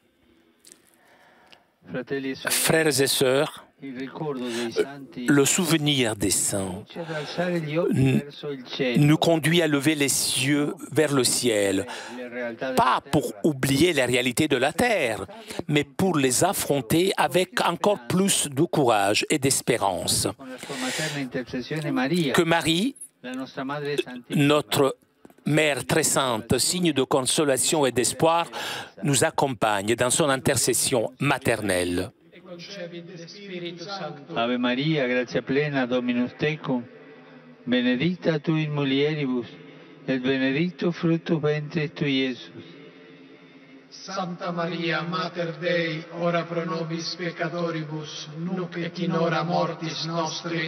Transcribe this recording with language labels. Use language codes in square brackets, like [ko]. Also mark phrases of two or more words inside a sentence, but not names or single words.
[fr] Frères et sœurs, le souvenir des saints nous conduit à lever les yeux vers le ciel, pas pour oublier les réalités de la terre, mais pour les affronter avec encore plus de courage et d'espérance. Que Marie, notre Mère très sainte, signe de consolation et d'espoir, nous accompagne dans son intercession maternelle. [la] Ave Maria, gratia plena, Dominus tecum, benedicta tu in mulieribus, et benedictus fructus ventris tui, Iesus. Santa Maria, Mater Dei, ora pro nobis peccatoribus, nunc et in hora mortis nostre.